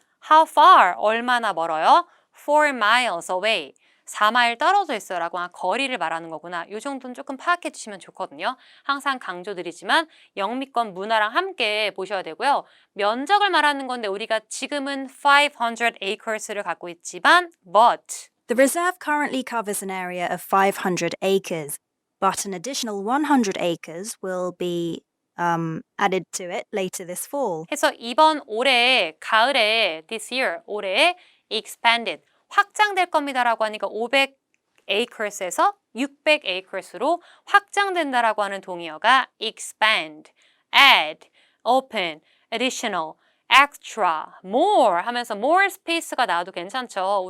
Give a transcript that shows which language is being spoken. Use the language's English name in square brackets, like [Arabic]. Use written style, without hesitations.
[English] how far [Korean] 얼마나 멀어요? [English] 4 miles away [Korean] 4마일 떨어져 있어요 라고 한 거리를 말하는 거구나. 이 정도는 조금 파악해 주시면 좋거든요. 항상 강조드리지만 영미권 문화랑 함께 보셔야 되고요. 면적을 말하는 건데 우리가 지금은 500 acres를 갖고 있지만 but [English] The reserve currently covers an area of 500 acres, but an additional 100 acres will be added to it later this fall. [Korean] 해서 이번 올해 가을에 this year 올해 expanded 확장될 겁니다라고 하니까 500 acres에서 600 acres로 확장된다라고 하는 동의어가 expand, add, open, additional, extra, more 하면서 more space가 나와도 괜찮죠.